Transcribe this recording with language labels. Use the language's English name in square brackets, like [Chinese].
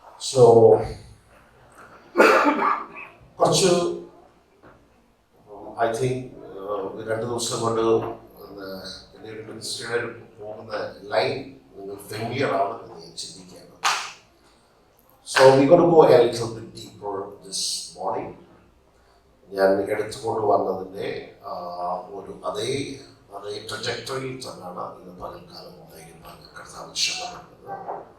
[Malayalam] So കുറച്ച് [English] I think [Malayalam] 2 ദിവസം കൊണ്ട് എൻ്റെ ഒരു മിനിസ്ട്രിയുടെ പോകുന്ന ലൈൻ നിങ്ങൾ ഫെമിലിയർ ആണ് എന്ന് ഞാൻ ചിന്തിക്കുകയാണ്. [English] So we're going to go a little bit deeper this morning. [Malayalam] ഞാൻ എടുത്തുകൊണ്ട് വന്നതിൻ്റെ ഒരു അതേ ട്രജക്ടറിയിൽ തന്നെയാണ് ഇന്ന് പകൽക്കാലം കർത്താവ് ശ്രദ്ധപ്പെടുന്നത്.